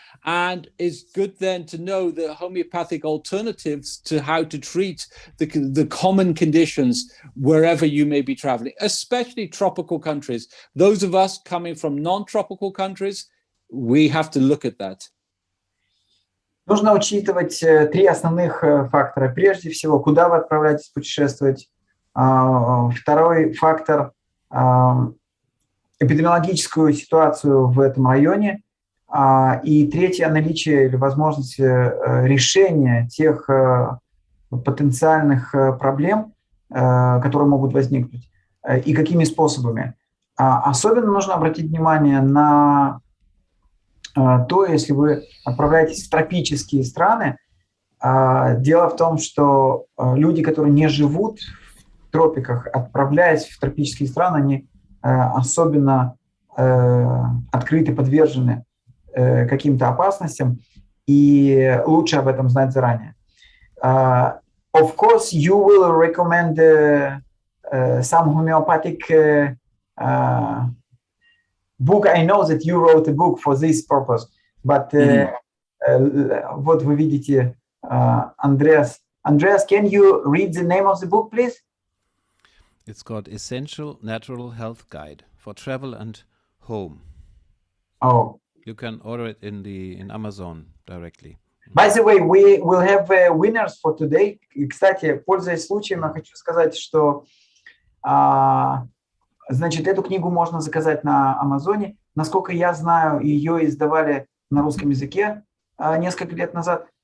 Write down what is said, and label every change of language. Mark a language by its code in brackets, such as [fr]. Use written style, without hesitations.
[en] And it's good then to know the homeopathic alternatives to how to treat the common conditions wherever you may be traveling, especially tropical countries. Those of us coming from non-tropical countries, we have to look at that. [ru] Нужно учитывать три основных фактора. Прежде всего, куда вы отправляетесь путешествовать. Второй фактор – эпидемиологическую ситуацию в этом районе. И третье – наличие или возможность решения тех потенциальных проблем, которые могут возникнуть, и какими способами. Особенно нужно обратить внимание на то, если вы отправляетесь в тропические страны. Дело в том, что люди, которые не живут в тропиках, отправляясь в тропические страны, они особенно открыты, подвержены каким-то опасностям, и лучше об этом знать заранее. [en] Of course, you will recommend some homeopathic book. I know that you wrote a book for this purpose, but [ru] вот вы видите, [en] Andreas. Andreas, can you read the name of the book, please? It's called Essential Natural Health Guide for Travel and Home. Oh. You can order it in Amazon directly. By the way, we will have winners for today. [ru] И, кстати, пользуясь случаем, я хочу сказать, что значит, эту книгу можно заказать на Амазоне. Насколько я знаю, ее издавали на русском языке несколько лет назад.